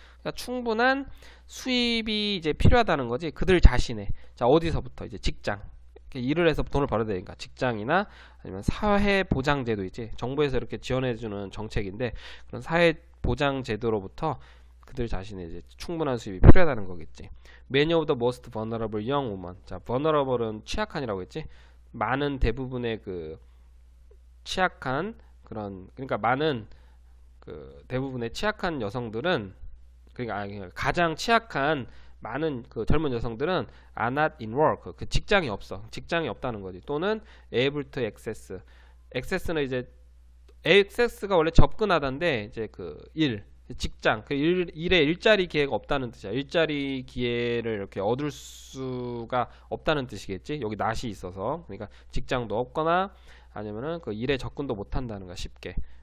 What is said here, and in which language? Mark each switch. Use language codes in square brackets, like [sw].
[ko] 그러니까 충분한 수입이 이제 필요하다는 거지. 그들 자신의. 자, 어디서부터 이제 직장. 일을 해서 돈을 벌어야 되니까 직장이나 아니면 사회보장제도 있지. 정부에서 이렇게 지원해주는 정책인데 그런 사회보장제도로부터 그들 자신의 이제 충분한 수입이 필요하다는 거겠지. [en] Many of the most vulnerable young women. [ko] 자, vulnerable은 취약한이라고 했지. 많은 대부분의 그 취약한 그런, 그러니까 많은 그 대부분의 취약한 여성들은, 그러니까 가장 취약한 많은 그 젊은 여성들은 [en] are not in work. [ko] 그 직장이 없어. 직장이 없다는 거지. 또는 [en] able to access. [ko] access는 이제 access가 원래 접근하다인데 이제 그 직장, 그 일에 일자리 기회가 없다는 뜻이야. 일자리 기회를 이렇게 얻을 수가 없다는 뜻이겠지. 여기 not이 있어서. 그러니까 직장도 없거나 아니면은 그 일에 접근도 못 한다는 거야. 쉽게.